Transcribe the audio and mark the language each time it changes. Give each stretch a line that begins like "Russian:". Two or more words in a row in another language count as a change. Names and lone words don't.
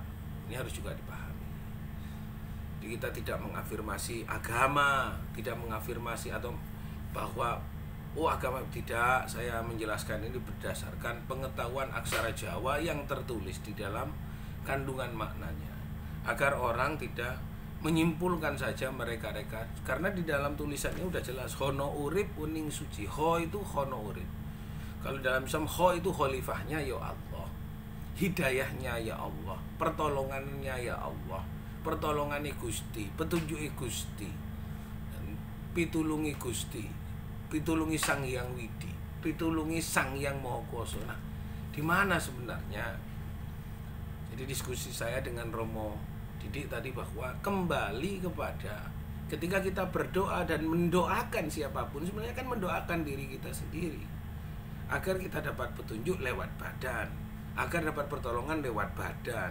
Indonesian: Ini harus juga dipahami. Kita tidak mengafirmasi agama, tidak mengafirmasi atau bahwa Oh agama tidak, saya menjelaskan ini berdasarkan pengetahuan aksara Jawa yang tertulis di dalam kandungan maknanya, agar orang tidak menyimpulkan saja mereka-reka, karena di dalam tulisannya udah jelas
Javanese: hono urip uning suci.
Indonesian: Ho itu
Javanese: hono urip.
Indonesian: Kalau dalam Islam ho itu khalifahnya ya Allah, hidayahnya ya Allah, pertolongannya ya Allah, pertolongannya Gusti,
Javanese: petunjuki Gusti, pitulungi Gusti, pitulungi Sang Hyang Widi, pitulungi Sang Hyang Maha Kuwasa.
Indonesian: Nah, di mana sebenarnya? Jadi diskusi saya dengan Romo Didik tadi bahwa kembali kepada ketika kita berdoa dan mendoakan siapapun, sebenarnya kan mendoakan diri kita sendiri agar kita dapat petunjuk lewat badan, agar dapat pertolongan lewat badan.